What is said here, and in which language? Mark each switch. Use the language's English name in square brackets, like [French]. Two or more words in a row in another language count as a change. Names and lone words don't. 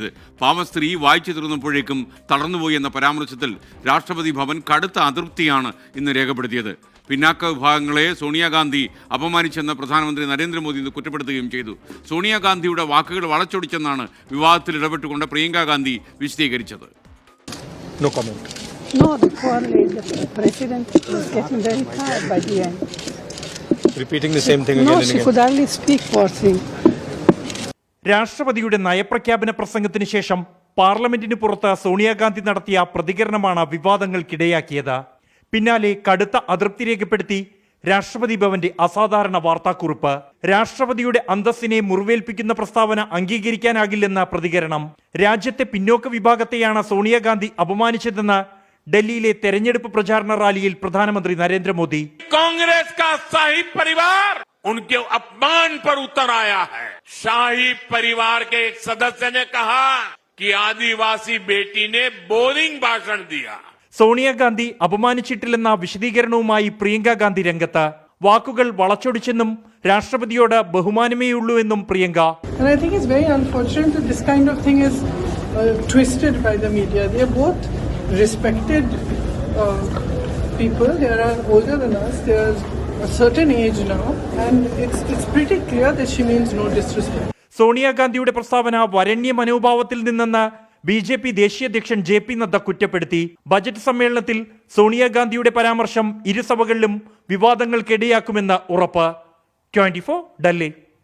[Malayalam] പാവസ്ത്രീ വായിച്ചു തീർന്നപ്പോഴേക്കും തളർന്നുപോയി എന്ന പരാമർശത്തിൽ രാഷ്ട്രപതി ഭവൻ കടുത്ത അതൃപ്തിയാണ് ഇന്ന് രേഖപ്പെടുത്തിയത്. പിന്നാക്ക വിഭാഗങ്ങളെ സോണിയാഗാന്ധി അപമാനിച്ചെന്ന് പ്രധാനമന്ത്രി നരേന്ദ്രമോദി ഇന്ന് കുറ്റപ്പെടുത്തുകയും ചെയ്തു. സോണിയാഗാന്ധിയുടെ വാക്കുകൾ വളച്ചൊടിച്ചെന്നാണ് വിവാദത്തിൽ ഇടപെട്ടുകൊണ്ട് പ്രിയങ്ക ഗാന്ധി വിശദീകരിച്ചത്. [English] No, the president was getting very tired by the end. Repeating the same thing again and again. No, she could hardly speak, poor thing. [Malayalam] രാഷ്ട്രപതിയുടെ നയപ്രഖ്യാപന പ്രസംഗത്തിന് ശേഷം പാർലമെന്റിന് പുറത്ത് സോണിയാഗാന്ധി നടത്തിയ പ്രതികരണമാണ് വിവാദങ്ങൾക്കിടയാക്കിയത്. പിന്നാലെ കടുത്ത അതൃപ്തി രേഖപ്പെടുത്തി രാഷ്ട്രപതി ഭവന്റെ അസാധാരണ വാർത്താക്കുറിപ്പ്. രാഷ്ട്രപതിയുടെ അന്തസ്സിനെ മുറിവേൽപ്പിക്കുന്ന പ്രസ്താവന അംഗീകരിക്കാനാകില്ലെന്ന പ്രതികരണം. രാജ്യത്തെ പിന്നോക്ക വിഭാഗത്തെയാണ് സോണിയാഗാന്ധി അപമാനിച്ചതെന്ന് ഡൽഹിയിലെ തെരഞ്ഞെടുപ്പ് പ്രചാരണ റാലിയിൽ പ്രധാനമന്ത്രി നരേന്ദ്രമോദി. [Hindi] कांग्रेस का शाही परिवार उनके अपमान पर उतर आया है. शाही परिवार के एक सदस्य ने कहा कि आदिवासी बेटी ने बोरिंग भाषण दिया. [Malayalam] സോണിയാഗാന്ധി അപമാനിച്ചിട്ടില്ലെന്ന വിശദീകരണവുമായി പ്രിയങ്ക ഗാന്ധി രംഗത്ത്. വാക്കുകൾ വളച്ചൊടിച്ചെന്നും രാഷ്ട്രപതിയോട് ബഹുമാനമേയുള്ളൂ എന്നും പ്രിയങ്ക. [English] And I think it's very unfortunate that this kind of thing is twisted by the media. They are both respected people. They are older than us. They are a certain age now, and it's pretty clear that she means no disrespect. [Malayalam] സോണിയാഗാന്ധിയുടെ പ്രസ്താവന വരണ്യ മനോഭാവത്തിൽ നിന്നെന്ന് BJP ദേശീയ അധ്യക്ഷൻ JP നദ്ദ കുറ്റപ്പെടുത്തി. ബജറ്റ് സമ്മേളനത്തിൽ സോണിയാഗാന്ധിയുടെ പരാമർശം ഇരുസഭകളിലും വിവാദങ്ങൾക്കിടയാക്കുമെന്ന് ഉറപ്പ്. 24 ഡൽഹി.